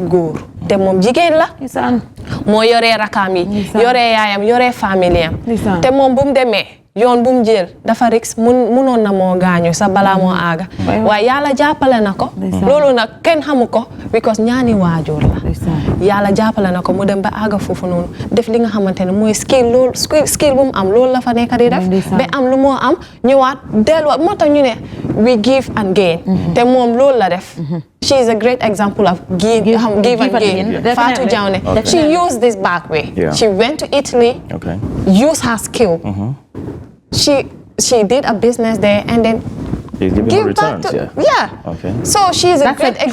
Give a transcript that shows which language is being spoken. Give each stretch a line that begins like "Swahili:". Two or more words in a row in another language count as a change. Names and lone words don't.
Wolof: góor te moom jigéen la moo yoree rakaam yi yoree yaayam yoree famille am te moom bu mu demee yoon bu mu jël dafa rix munoon na moo gaañu sa balaa moo aaga waaye yàlla jàppale na ko loolu nag kenn xamu ko because ñaani waajur la yàlla jàppale na ko mu dem ba aaga foofu noonu def li nga xamante ne mooy skill bu mu am loolu la fa nekk di def ba am lu moo am ñëwaat delluwaat moo tax ñu ne
English: we give and gain
Wolof: te moom loolu la def
English: she is a great example of give and gain Fatou Diawne she used this back way she went to Italy used her skill she did a business there and then give returns, okay. So she is a great example.